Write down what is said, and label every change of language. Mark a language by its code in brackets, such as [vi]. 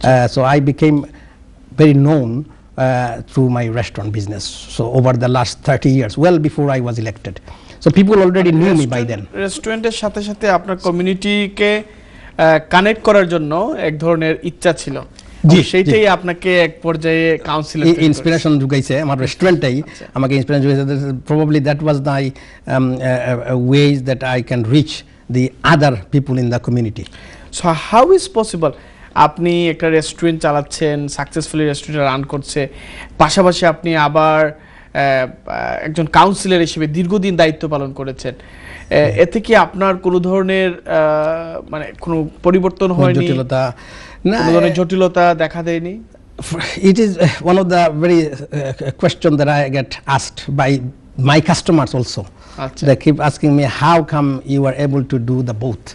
[en] So I became very known through my restaurant business. So over the last 30 years, well before I was elected. So people already knew me by then. [bn] রেস্টুরেন্টের সাথে সাথে আপনার কমিউনিটিকে connect করার জন্য এক ধরনের ইচ্ছা ছিল, সেইটাই আপনাকে এক পর্যায়ে কাউন্সিলে ইন্সপিরেশন জুগাইছে, আমার রেস্টুরেন্টটাই আমাকে inspiration জুগাইছে। [en] Probably that was my ways that I can reach the other people in the community. So how is possible, [bn] আপনি একটা রেস্টুরেন্ট চালাচ্ছেন, সাকসেসফুলি রেস্টুরেন্ট রান করছে, পাশাপাশি আপনি আবার একজন কাউন্সিলর হিসেবে দীর্ঘদিন দায়িত্ব পালন করেছেন, এতে কি আপনার কোনো ধরনের মানে কোনো পরিবর্তন হয়নি, কোনো ধরনের জটিলতা দেখা দেয়নি? [en] It is one of the very question that I get asked by my customers also. They keep asking me, how come you are able to do the both?